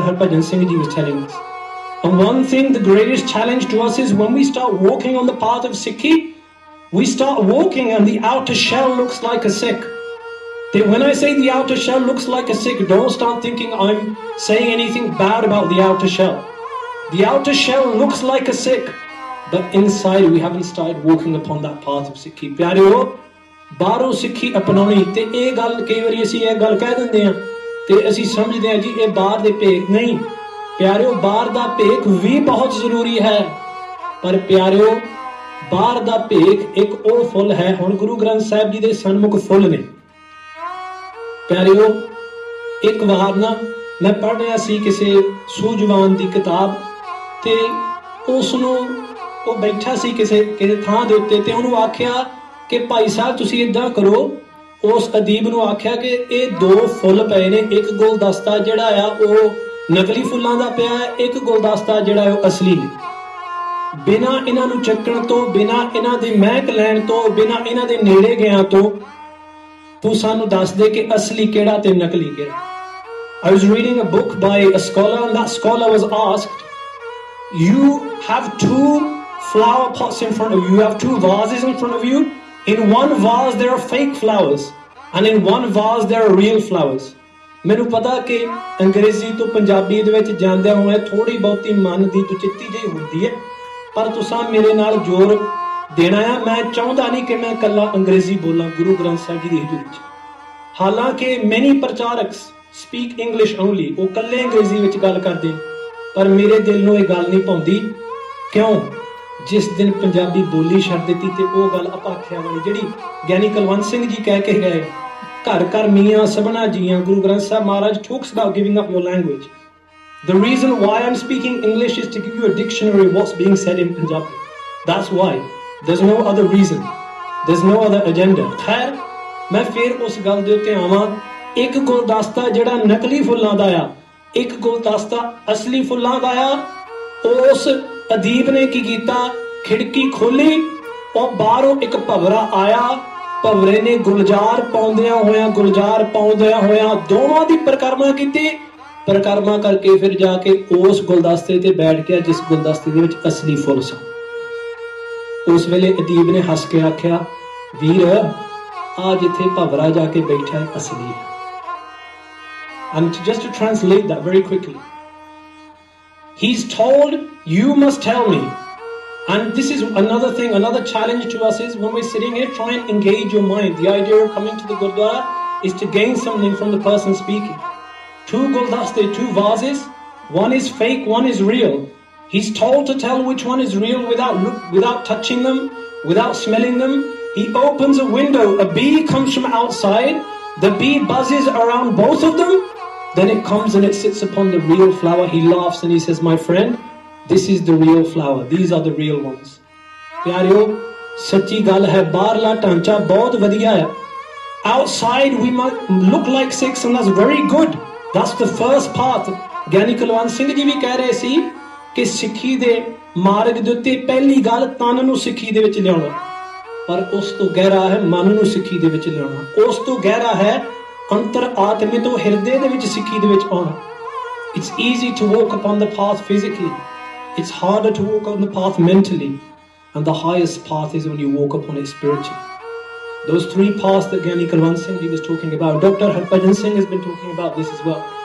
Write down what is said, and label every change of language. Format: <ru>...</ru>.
<en>Harpajan Singh Ji was telling us. And one thing, the greatest challenge to us is when we start walking on the path of Sikhi, we start walking and the outer shell looks like a Sikh. When I say the outer shell looks like a Sikh, don't start thinking I'm saying anything bad about the outer shell. The outer shell looks like a Sikh, but inside we haven't started walking upon that path of Sikhi.</en> <pa>Pyareo, ਬਾਹਰੋਂ ਸਿੱਖੀ ਅਪਣਾਉਣੀ ਤੇ ਇਹ ਗੱਲ ਕਈ ਵਾਰੀ ਅਸੀਂ ਇਹ ਗੱਲ ਕਹਿ ਦਿੰਦੇ ਆ ਤੇ ਅਸੀਂ ਸਮਝਦੇ ਆ ਜੀ ਇਹ ਬਾਹਰ ਦੇ ਭੇਖ ਨਹੀਂ. ਪਿਆਰਿਓ, ਬਾਹਰ ਦਾ ਭੇਖ ਵੀ ਬਹੁਤ ਜ਼ਰੂਰੀ ਹੈ, ਪਰ ਪਿਆਰਿਓ ਬਾਹਰ ਦਾ ਭੇਖ ਇੱਕ ਉਹ ਫੁੱਲ ਹੈ. ਹੁਣ ਗੁਰੂ ਗ੍ਰੰਥ ਸਾਹਿਬ ਜੀ ਦੇ ਸਨਮੁਖ ਫੁੱਲ ਨੇ. ਪਿਆਰਿਓ, ਇੱਕ ਵਾਰ ਨਾ ਮੈਂ ਪੜ੍ਹ ਰਿਹਾ ਸੀ ਕਿਸੇ ਸੂਝਵਾਨ ਦੀ ਕਿਤਾਬ ਤੇ ਉਸ ਨੂੰ ਉਹ ਬੈਠਾ ਸੀ ਕਿਸੇ ਥਾਂ ਦੇ ਉੱਤੇ ਤੇ ਉਹਨੂੰ ਆਖਿਆ ਕਿ ਭਾਈ ਸਾਹਿਬ ਤੁਸੀਂ ਇਦਾਂ ਕਰੋ. ਉਸ ਅਦੀਬ ਨੂੰ ਆਖਿਆ ਕਿ ਇਹ ਦੋ ਫੁੱਲ ਪਏ ਨੇ, ਇੱਕ ਗੁਲਦਸਤਾ ਜਿਹੜਾ ਆ ਉਹ ਨਕਲੀ ਫੁੱਲਾਂ ਦਾ ਪਿਆ ਹੈ, ਇੱਕ ਗੁਲਦਸਤਾ ਜਿਹੜਾ ਉਹ ਅਸਲੀ ਨੇ. ਬਿਨਾਂ ਇਹਨਾਂ ਨੂੰ ਚੱਕਣ ਤੋਂ, ਬਿਨਾਂ ਇਹਨਾਂ ਦੀ ਮਹਿਕ ਲੈਣ ਤੋਂ, ਬਿਨਾਂ ਇਹਨਾਂ ਦੇ ਨੇੜੇ ਗਿਆ ਤੋਂ ਤੂੰ ਸਾਨੂੰ ਦੱਸ ਦੇ ਕਿ ਅਸਲੀ ਕਿਹੜਾ ਤੇ ਨਕਲੀ ਕਿਹੜਾ.</pa> <en>I was reading a book by a scholar and that scholar was asked, you have two flower pots in front of you, you have two vases in front of you. In one vase there are fake flowers and in one vase there are real flowers.</en> <pa>ਮੈਨੂੰ ਪਤਾ ਕਿ ਅੰਗਰੇਜ਼ੀ ਤੋਂ ਪੰਜਾਬੀ ਦੇ ਵਿੱਚ ਜਾਂਦਿਆਂ ਹੋਏ ਥੋੜੀ ਬਹੁਤੀ ਮਨ ਦੀ ਦੁਚਿੱਤੀ ਜਿਹੀ ਹੁੰਦੀ ਹੈ, ਪਰ ਤੁਸੀਂ ਮੇਰੇ ਨਾਲ ਜ਼ੋਰ ਦੇਣਾ ਆ. ਮੈਂ ਚਾਹੁੰਦਾ ਨਹੀਂ ਕਿ ਮੈਂ ਇਕੱਲਾ ਅੰਗਰੇਜ਼ੀ ਬੋਲਾਂ ਗੁਰੂ ਗ੍ਰੰਥ ਸਾਹਿਬ ਜੀ ਦੀ ਹਜ਼ੂਰੀ ਵਿੱਚ. ਹਾਲਾਂਕਿ</pa> <en>many ਪ੍ਰਚਾਰਕ speak English only,</en> <pa>ਉਹ ਇਕੱਲੇ ਅੰਗਰੇਜ਼ੀ ਵਿੱਚ ਗੱਲ ਕਰਦੇ, ਪਰ ਮੇਰੇ ਦਿਲ ਨੂੰ ਇਹ ਗੱਲ ਨਹੀਂ ਭਾਉਂਦੀ. ਕਿਉਂ? ਜਿਸ ਦਿਨ ਪੰਜਾਬੀ ਬੋਲੀ ਛੱਡ ਦਿੱਤੀ ਤੇ ਉਹ ਗੱਲ ਅਪਾਖਿਆ ਵਾਲੀ ਜਿਹੜੀ ਗਿਆਨੀ ਕੁਲਵੰਤ ਸਿੰਘ ਜੀ ਕਹਿ ਕੇ ਗਏ, ਘਰ ਘਰ ਮੀਆਂ ਸਭਨਾ ਜੀਆਂ.</pa> <en>Guru Granth Sahib Maharaj talks about giving up your language. The reason why I'm speaking English is to give you a dictionary of what's being said in Punjabi. That's why. There's no other reason. There's no other agenda.</en> <pa>ਖੈਰ, ਮੈਂ ਫਿਰ ਉਸ ਗੱਲ ਦੇ ਉੱਤੇ ਆਵਾਂ. ਇੱਕ ਗੁਲਦਸਤਾ ਜਿਹੜਾ ਨਕਲੀ ਫੁੱਲਾਂ ਦਾ ਆ, ਇੱਕ ਗੁਲਦਸਤਾ ਅਸਲੀ ਫੁੱਲਾਂ ਦਾ ਆ. ਉਸ ਅਦੀਬ ਨੇ ਕੀ ਕੀਤਾ? ਖਿੜਕੀ ਖੋਲੀ, ਉਹ ਬਾਹਰੋਂ ਇੱਕ ਭਵਰਾ ਆਇਆ. ਭਵਰੇ ਨੇ ਗੁਲਜ਼ਾਰ ਪਾਉਂਦਿਆਂ ਹੋਇਆਂ ਦੋਵਾਂ ਦੀ ਪਰਿਕਰਮਾ ਕੀਤੀ. ਪਰਿਕਰਮਾ ਕਰਕੇ ਫਿਰ ਜਾ ਕੇ ਉਸ ਗੁਲਦਸਤੇ ਤੇ ਬੈਠ ਗਿਆ ਜਿਸ ਗੁਲਦਸਤੇ ਦੇ ਵਿੱਚ ਅਸਲੀ ਫੁੱਲ ਸਨ. ਉਸ ਵੇਲੇ ਅਦੀਬ ਨੇ ਹੱਸ ਕੇ ਆਖਿਆ, ਵੀਰ ਆ ਜਿੱਥੇ ਭਵਰਾ ਜਾ ਕੇ ਬੈਠਾ ਅਸਲੀ ਹੈ.</pa> <en>And just to translate that very quickly, he's told, you must tell me. And this is another thing, another challenge to us is when we're sitting here, try and engage your mind. The idea of coming to the Gurdwara is to gain something from the person speaking. Two guldaste, two vases, one is fake, one is real. He's told to tell which one is real without touching them, without smelling them. He opens a window, a bee comes from outside, the bee buzzes around both of them, then it comes and it sits upon the real flower. He laughs and he says, my friend, this is the real flower. These are the real ones. ਪਿਆਰਿਓ,</en> <pa>ਸੱਚੀ ਗੱਲ ਹੈ, ਬਾਹਰਲਾ ਢਾਂਚਾ ਬਹੁਤ ਵਧੀਆ ਹੈ.</pa> <en>Outside we might look like Sikhs and that's very good. That's the first path.</en> <pa>ਗਿਆਨੀ ਕੁਲਵੰਤ ਸਿੰਘ ਜੀ ਵੀ ਕਹਿ ਰਹੇ ਸੀ ਕਿ ਸਿੱਖੀ ਦੇ ਮਾਰਗ ਦੇ ਉੱਤੇ ਪਹਿਲੀ ਗੱਲ ਤਨ ਨੂੰ ਸਿੱਖੀ ਦੇ ਵਿੱਚ ਲਿਆਉਣਾ, ਪਰ ਉਸ ਤੋਂ ਗਹਿਰਾ ਹੈ ਮਨ ਨੂੰ ਸਿੱਖੀ ਦੇ ਵਿੱਚ ਲਿਆਉਣਾ, ਉਸ ਤੋਂ ਗਹਿਰਾ ਹੈ ਅੰਤਰ ਆਤਮੇ ਤੋਂ ਹਿਰਦੇ ਦੇ ਵਿੱਚ ਸਿੱਖੀ ਦੇ ਵਿੱਚ ਆਉਣਾ.</pa> <en>It's easy to walk upon the path physically. It's harder to walk on the path mentally. And the highest path is when you walk upon it spiritually. Those three paths that Gyani Kulwant Singh ji was talking about. Dr. Harbhajan Singh has been talking about this as well.</en>